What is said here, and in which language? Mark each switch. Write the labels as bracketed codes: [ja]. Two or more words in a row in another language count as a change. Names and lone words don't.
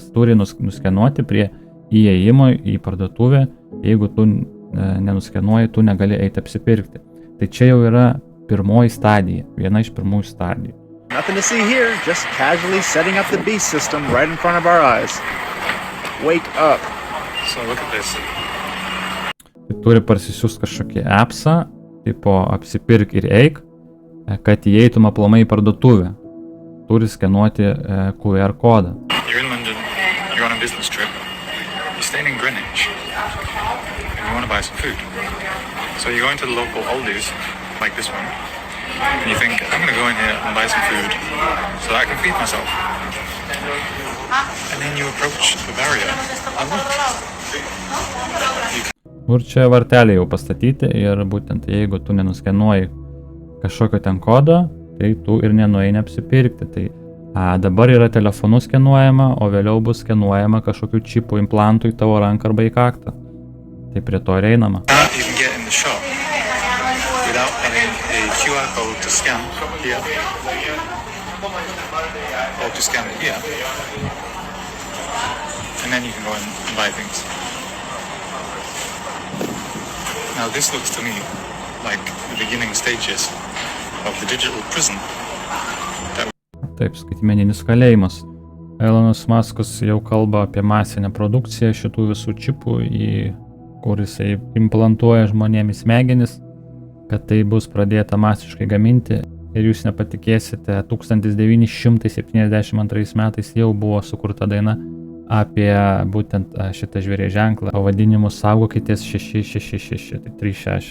[lt] Turi nuskenuoti prie įėjimo į parduotuvę, jeigu tu nenuskenuoji, tu negali eiti apsipirkti. Tai čia jau yra pirmoji stadija, viena iš pirmųjų stadijų. [en] Nothing to see here, just casually setting up the beast system right in front of our eyes. Wake up. So look at this. [lt] Tai turi parsisiųsti kažkokį appsą, tipo apsipirk ir eik, kad įeitum aplamai į parduotuvę. Turi skenuoti QR kodą. [en] You're in London, you're on a business trip, you're staying in Greenwich, and you want to buy some food. So you go into the local Aldi's, like this one, and you think, I'm going to go in here and buy some food so that I can feed myself. And then you approach the barrier and look. [lt] Ir čia varteliai jau pastatyti ir būtent jeigu tu nenuskenuoji kažkokio ten kodo, tai tu ir nenueini apsipirkti. Tai dabar yra telefonu skenuojama, o vėliau bus skenuojama kažkokių čipų implantų į tavo ranką arba į kaktą. Tai prie to ir einama. [en] You can get in the shop without having a QR code to scan here or to scan it here. And then you can go and buy things. Now this looks to me like the beginning stages of the digital prison. [lt] Taip, skaitmeninis kalėjimas. Elonas Muskas jau kalba apie masinę produkciją šitų visų čipų, kur jisai implantuoja žmonėmis smegenis, kad tai bus pradėta masiškai gaminti. Ir jūs nepatikėsite, 1972 metais jau buvo sukurta daina apie būtent šitą žvėries ženklą, pavadinimu saugokitės 666, tai 36.